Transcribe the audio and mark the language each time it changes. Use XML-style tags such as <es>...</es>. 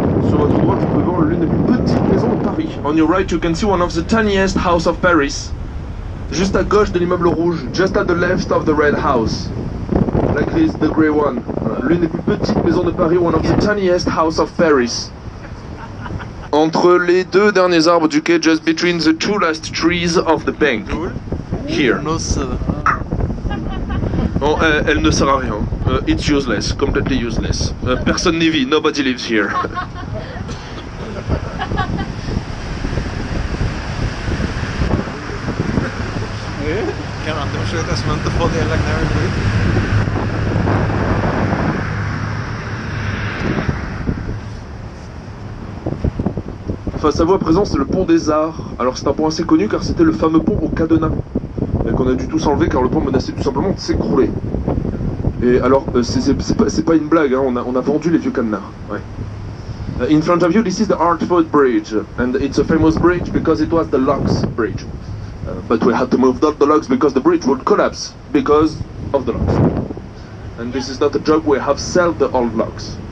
<fr>Sur votre droite, vous pouvez voir l'une des plus petites maisons de Paris.</fr> <en>On your right, you can see one of the tiniest house of Paris.</en> <fr>Juste à gauche de l'immeuble rouge,</fr> <en>just at the left of the red house.</en> <fr>La grise,</fr> <en>the grey one.</en> <fr>Voilà. L'une des plus petites maisons de Paris,</fr> <en>one of the tiniest house of Paris.</en> <fr>Entre les 2 derniers arbres du quai,</fr> <en>just between the 2 last trees of the bank. Here.</en> <fr>Bon, elle ne sert à rien.</fr> <en>It's useless, completely useless.</en> <fr>Personne n'y vit,</fr> <en>nobody lives here.</en> <ar>كان عندهم شوية أسمنت فاضي قال لك نعمل إيه؟</ar> <fr>Face à vous à présent, c'est le pont des Arts. Alors c'est un pont assez connu car c'était le fameux pont au cadenas. Et qu'on a dû tous enlever car le pont menaçait tout simplement de s'écrouler. Et alors, c'est pas une blague, hein, on a vendu les vieux cadenas. Ouais.</fr> <en>In front of you, this is the Hertford Bridge. And it's a famous bridge because it was the locks bridge. But we had to move the locks because the bridge would collapse because of the locks. And this is not a joke, we have sold the old locks.</en>